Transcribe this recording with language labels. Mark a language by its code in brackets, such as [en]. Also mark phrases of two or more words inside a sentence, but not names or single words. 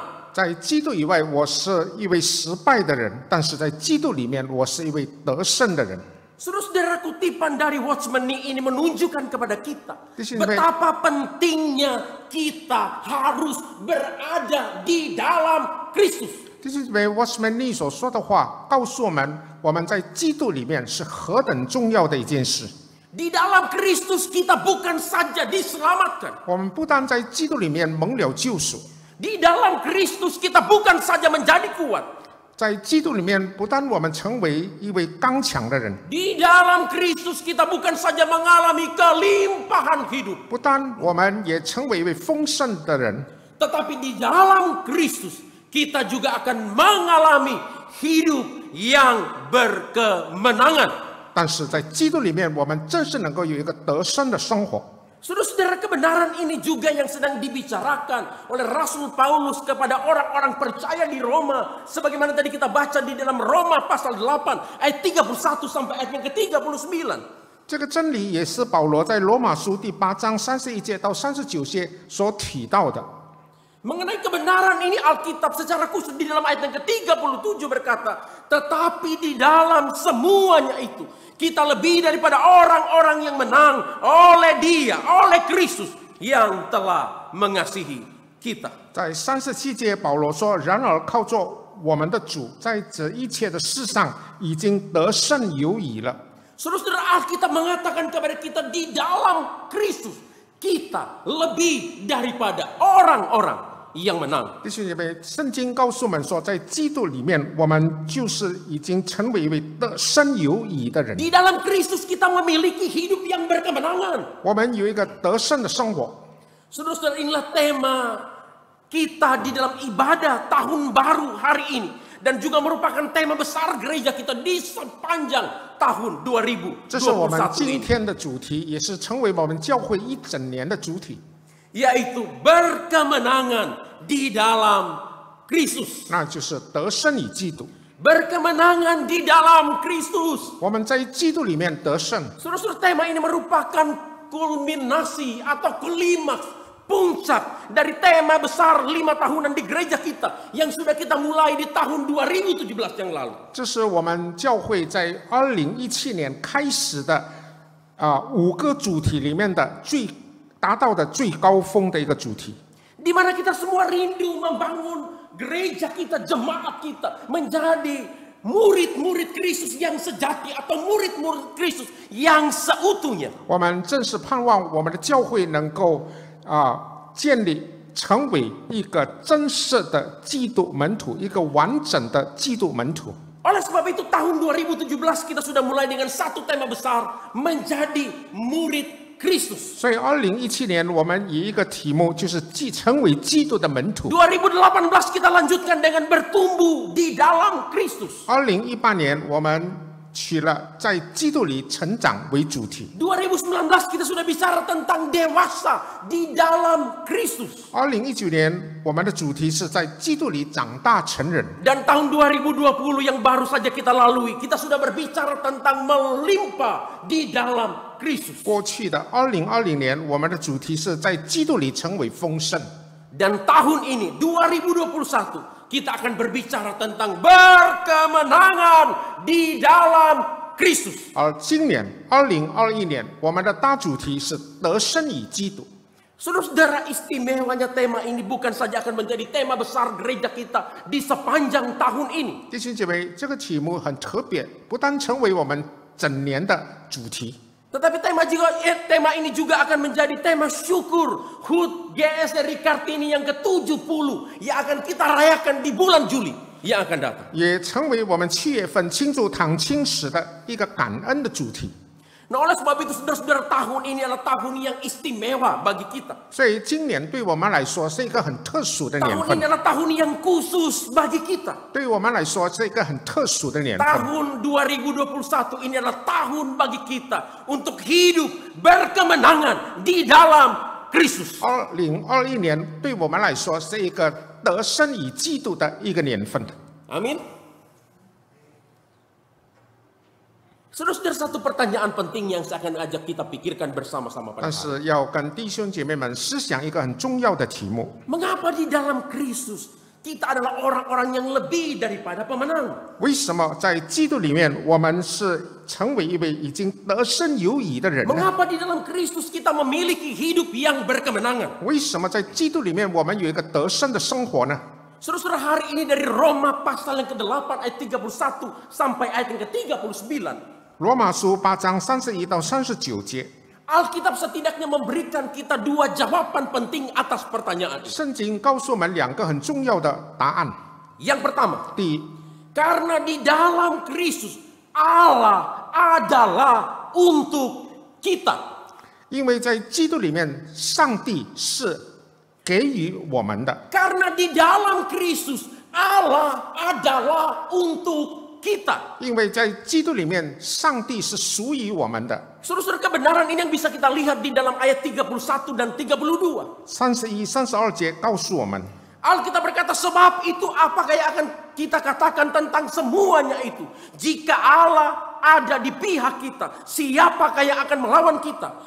[zh] 在基督以外，我是一位失败的人，但是在基督里面，我是一位得胜的人。 [id] Saudara-saudara, kutipan dari Watchman Nee ini menunjukkan kepada kita Di sini, betapa pentingnya kita harus berada di dalam Kristus. [zh] 这是为 Watchman Nee 所说的话，告诉我们，我们在基督里面是何等重要的一件事。 [id] Di dalam Kristus kita bukan saja diselamatkan. [zh] 我们不但在基督里面蒙了救赎， [id] Di dalam Kristus kita bukan saja menjadi kuat. [zh] 在基督里面不但我们成为一位刚强的人， [id] Di dalam Kristus kita bukan saja mengalami kelimpahan hidup. [zh] 不但我们也成为一位丰盛的人， [id] Tetapi di dalam Kristus kita juga akan mengalami hidup yang berkemenangan. [zh] 但是在基督里面，我们真是能够有一个得胜的生活。 [id] Saudara-saudara, kebenaran ini juga yang sedang dibicarakan oleh Rasul Paulus kepada orang-orang percaya di Roma. Sebagaimana tadi kita baca di dalam Roma pasal 8 ayat 31 sampai ayat yang ke-39. [zh] 这个真理也是保罗在罗马书第8章31节到39节所提到的。 [id] Mengenai kebenaran ini Alkitab secara khusus di dalam ayat yang ke-37 berkata, tetapi di dalam semuanya itu kita lebih daripada orang-orang yang menang oleh Dia, oleh Kristus yang telah mengasihi kita. [zh] 在37节，保罗说：“然而靠着我们的主，在这一切的事上已经得胜有余了。” [id] Saudara-saudara, Alkitab mengatakan kepada kita di dalam Kristus kita lebih daripada orang-orang yang menang. [zh] 弟兄姐妹，圣经告诉我们说，在基督里面，我们就是已经成为一位得胜有余的人。 [id] Di dalam Kristus kita memiliki hidup yang berkemenangan. [zh] 我们有一个得胜的生活。 [id] Saudara-saudara, inilah tema kita di dalam ibadah tahun baru hari ini. Dan juga merupakan tema besar gereja kita di sepanjang tahun 2021 [zh] 这是我们今 [id] ini. [zh] 天的主题，也是成为我们教会一整年的主体， [id] Yaitu berkemenangan di dalam Kristus. [zh] 那就是得胜于基督。 [id] Berkemenangan di dalam Kristus. [zh] 我们在基督里面得胜， [id] Saudara-saudara, tema ini merupakan kulminasi atau klimaks, puncak dari tema besar 5 tahunan di gereja kita yang sudah kita mulai di tahun 2017 yang lalu. [zh] 这是我们教会在2017年开始的5个主题里面的达到的最高峰的一个主题。 [id] Di mana kita semua rindu membangun gereja kita, jemaat kita menjadi murid-murid Kristus yang sejati atau murid-murid Kristus yang seutuhnya. [zh] 我们正是盼望我们的教会能够建立成为一个真实的基督门徒，一个完整的基督门徒。 [id] Oleh sebab itu tahun 2017 kita sudah mulai dengan satu tema besar, menjadi murid Kristus. [zh] 所以2017年我们以一个题目就是成为基督的门徒。 [id] 2018 kita lanjutkan dengan bertumbuh di dalam Kristus. [zh] 2018 年我们取了在基督里成长为主题。 [id] 2019 kita sudah bicara tentang dewasa di dalam Kristus. [zh] 2019 年我们的主题是在基督里长大成人。 [id] Dan tahun 2020 yang baru saja kita lalui, kita sudah berbicara tentang melimpah di dalam Kristus. [zh] 过去的2020年，我们的主题是在基督里成为丰盛。 [id] Dan tahun ini 2021 kita akan berbicara tentang berkemenangan di dalam Kristus. [zh] 而今年2021年，我们的大主题是得胜于基督。 [id] Saudara-saudara, istimewanya tema ini bukan saja akan menjadi tema besar gereja kita di sepanjang tahun ini. [zh] 弟兄姐妹，这个题目很特别，不单成为我们整年的主题， [id] Tetapi tema ini juga akan menjadi tema syukur HUT GSRI Kartini yang ke-70 yang akan kita rayakan di bulan Juli yang akan datang. [zh] 也成为我们7月份庆祝堂庆史的一个感恩的主题。 [id] Nah, oleh sebab itu saudara-saudara, tahun ini adalah tahun yang istimewa bagi kita. [zh] 所以今年对我们来说是一个很特殊的年 [id] Tahun [zh] 份 [id] ini，adalah tahun yang khusus bagi kita. [zh] 对我们来说是一个很特殊的年份。 [id] Tahun 2021 ini adalah tahun bagi kita untuk hidup berkemenangan di dalam Kristus. [zh] 2021 年对我们来说是一个得胜于基督的一个年份。 [id] Amin. Saudara-saudara, satu pertanyaan penting yang saya akan ajak kita pikirkan bersama-sama pada [zh] 但 [id] hari. [zh] 是要跟弟兄姐妹们思想一个很重要的题目： [id] Mengapa di dalam Kristus kita adalah orang-orang yang lebih daripada pemenang? [zh] 为什么在基督里面我们是成为一位已经得胜有余的人呢？ [id] Mengapa di dalam Kristus kita memiliki hidup yang berkemenangan? [zh] 为什么在基督里面我们有一个得胜的生活呢？ [id] Saudara-saudara, hari ini dari Roma pasal yang ke-8 ayat 31 sampai ayat yang ke-39. [zh] 罗马书8章31到39节， [id] Alkitab setidaknya memberikan kita 2 jawaban penting atas pertanyaan ini. [zh] 圣经告诉我们2个很重要的答案。 [id] Yang pertama, [zh] 第一， [id] karena di dalam Kristus Allah adalah untuk kita. [zh] 因为在基督里面，上帝是给予我们的。 [id] Karena di dalam Kristus Allah adalah untuk kita. [zh] 因为在基督里面，上帝是属于我们的。 [id] Saudara-saudara, kebenaran ini yang bisa kita lihat di dalam ayat 31 dan 32. [zh] 31、32 节告诉我们， [id] Alkitab berkata, sebab itu apakah yang akan kita katakan tentang semuanya itu? Jika Allah ada di pihak kita, siapakah yang akan melawan kita?